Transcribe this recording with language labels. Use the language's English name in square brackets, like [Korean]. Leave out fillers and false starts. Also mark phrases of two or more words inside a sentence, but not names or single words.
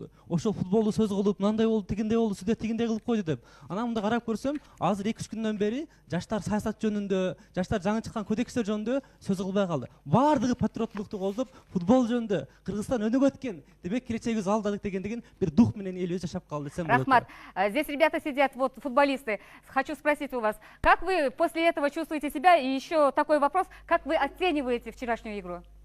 [Kyrgyz] Ошол футболду сөз кылып, мындай болду, тигиндей болду, сүдө тигиндей кылып койду деп. Анан мында карап көрсөм, азыр 2-3 күндөн бери жаштар саясат жөнүндө, жаштар жаңы чыккан кодекстер жөнүндө сөз кылбай калды. Бардыгы патриоттукту колдоп, футбол жөнүндө Кыргызстан өнүгөт экен, демек келечегибиз алдадык деген бир дух менен элибиз жашап калды десем болот. Рахмат. [Russian] Здесь ребята сидят, вот футболисты. Хочу спросить у вас, как вы после этого чувствуете себя? И еще такой вопрос, как вы оцениваете вчерашнюю игру?